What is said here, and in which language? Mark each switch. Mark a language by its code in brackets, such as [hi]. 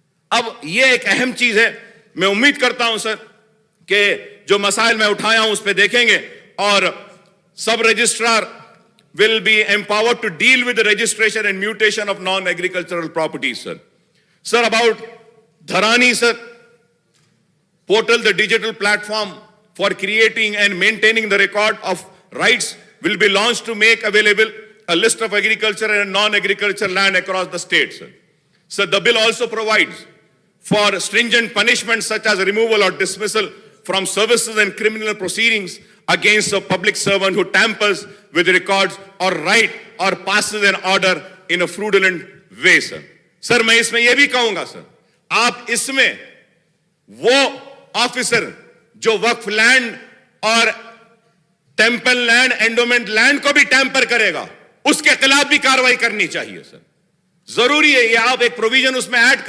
[ur] اب یہ ایک اہم چیز ہے. میں امید کرتا ہوں سر کہ جو مسائل میں اٹھایا ہوں اس پہ دیکھیں گے, اور سب registrar [en] will be empowered to deal with the registration and mutation of non-agricultural properties, sir. Sir, about Dharani, sir, portal, the digital platform for creating and maintaining the record of rights will be launched to make available a list of agricultural and non-agricultural land across the state, sir. So the bill also provides for stringent punishments such as removal or dismissal from services and criminal proceedings against a public servant who tampers with records or write or passes an order in a fraudulent way, sir. [ur] Sir, میں اس میں یہ بھی کہوں گا, sir, آپ اس میں وہ officer جو وقف لینڈ اور ٹیمپل لینڈ, اینڈومنٹ لینڈ کو بھی ٹیمپر کرے گا, اس کے خلاف بھی کاروائی کرنی چاہیے. سر ضروری ہے, یہ آپ ایک پروویژن اس میں ایڈ کریے.